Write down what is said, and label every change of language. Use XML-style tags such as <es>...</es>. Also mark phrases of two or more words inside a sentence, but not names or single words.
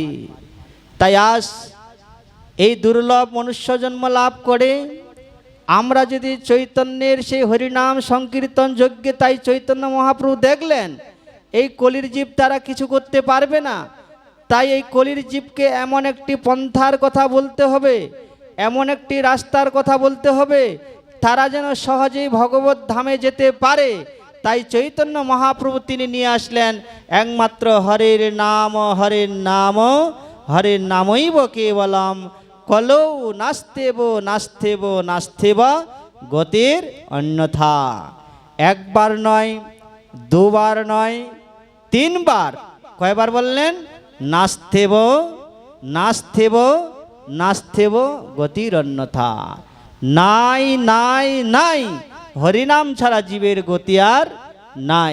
<bn>তাই আজ এই দুর্লভ মনুষ্য জন্ম লাভ করে আমরা যদি চৈতন্যের সেই হরিনাম সংকীর্তন যজ্ঞে, তাই চৈতন্য মহাপ্রভু দেখলেন এই কলির জীব তারা কিছু করতে পারবে না, তাই এই কলির জীবকে এমন একটি পন্থার কথা বলতে হবে, এমন একটি রাস্তার কথা বলতে হবে, তারা যেন সহজেই ভগবত ধামে যেতে পারে। তাই চৈতন্য মহাপ্রভু তিনি নিয়ে আসলেন একমাত্র</bn> <sa>হরের নাম, হরের নাম, হরের নামইব কেবলম, কলৌ নাস্তেব নাস্তেব নাস্তেব গতির অন্যথা।</sa> <bn>একবার নয়, দুবার নয়, তিনবার, কয়বার বললেন,</bn> <sa>নাস্তেব নাস্তেব নাস্তেব গতির অন্যথা।</sa> <bn>নাই নাই নাই, হরিনাম ছাড়া জীবের গতি আর নাই।</bn>